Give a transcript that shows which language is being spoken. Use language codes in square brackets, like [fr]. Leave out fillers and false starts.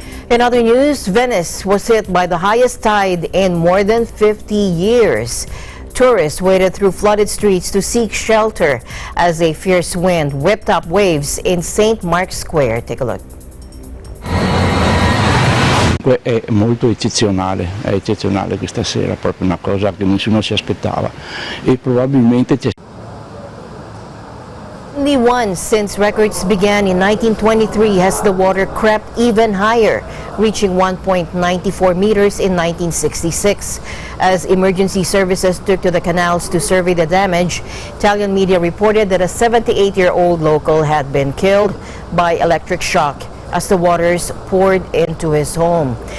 [en] In other news, Venice was hit by the highest tide in more than 50 years. Tourists waded through flooded streets to seek shelter as a fierce wind whipped up waves in St. Mark's Square. Take a look. [it] È molto eccezionale, questa sera, proprio una cosa che nessuno si aspettava e probabilmente c'è. [en] Only once since records began in 1923 has the water crept even higher, reaching 1.94 meters in 1966. As emergency services took to the canals to survey the damage, Italian media reported that a 78-year-old local had been killed by electric shock as the waters poured into his home.